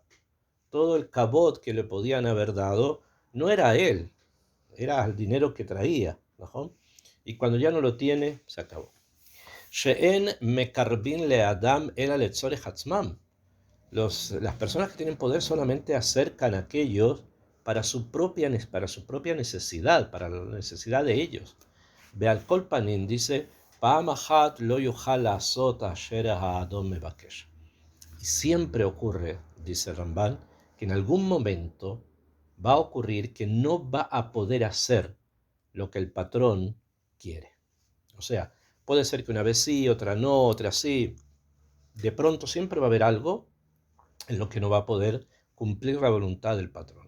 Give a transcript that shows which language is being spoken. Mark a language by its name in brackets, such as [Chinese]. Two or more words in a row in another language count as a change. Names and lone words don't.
[Spanish] Todo el cabot que le podían haber dado no era a él, era el dinero que traía, ¿no? Y cuando ya no lo tiene, se acabó. [Hebrew] שאין מקרבין לאדם אלא לצורך עצמם. [Spanish] Las personas que tienen poder solamente acercan a aquellos para su propia necesidad, para la necesidad de ellos. [Hebrew] בעל כל פנים dice, פעם אחת לא יוכל לעשות אשר האדון מבקש. [Spanish] Y siempre ocurre, dice Rambán, que en algún momento va a ocurrir que no va a poder hacer lo que el patrón quiere. O sea, puede ser que una vez sí, otra no, otra sí. De pronto siempre va a haber algo en lo que no va a poder cumplir la voluntad del patrón.